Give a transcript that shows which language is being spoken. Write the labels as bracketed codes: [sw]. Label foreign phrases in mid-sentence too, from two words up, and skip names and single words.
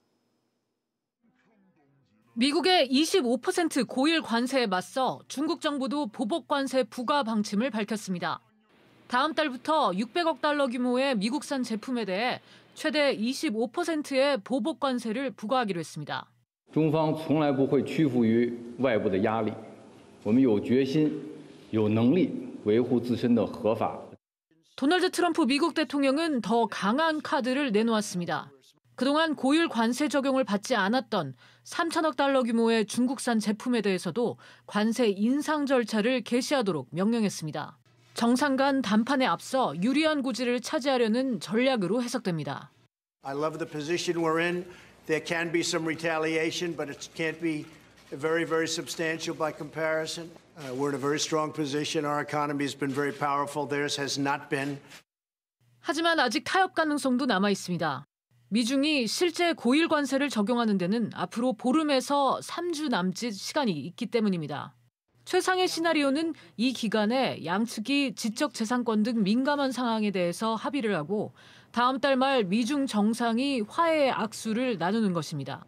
[ko] 미국의 25% 고일 관세에 맞서 중국 정부도 보복 관세 부과 방침을 밝혔습니다. 다음 달부터 600억 달러 규모의 미국산 제품에 대해 최대 25%의 보복 관세를 부과하기로 했습니다. [zh] 中方从来不会屈服于外部的压力，我们有决心、有能力维护自身的合法。 [ko] 도널드 트럼프 미국 대통령은 더 강한 카드를 내놓았습니다. 그동안 고율 관세 적용을 받지 않았던 3천억 달러 규모의 중국산 제품에 대해서도 관세 인상 절차를 개시하도록 명령했습니다. 정상 간 담판에 앞서 유리한 고지를 차지하려는 전략으로 해석됩니다. [en] I love the position we're in. There can be some retaliation, but it can't be very, very substantial by comparison. We're in a very strong position. Our economy has been very powerful. Theirs has not been. [ko] 하지만 아직 타협 가능성도 남아 있습니다. 미중이 실제 고일 관세를 적용하는 데는 앞으로 보름에서 3주 남짓 시간이 있기 때문입니다. 최상의 시나리오는 이 기간에 양측이 지적재산권 등 민감한 상황에 대해서 합의를 하고 다음 달 말 미중 정상이 화해의 악수를 나누는 것입니다.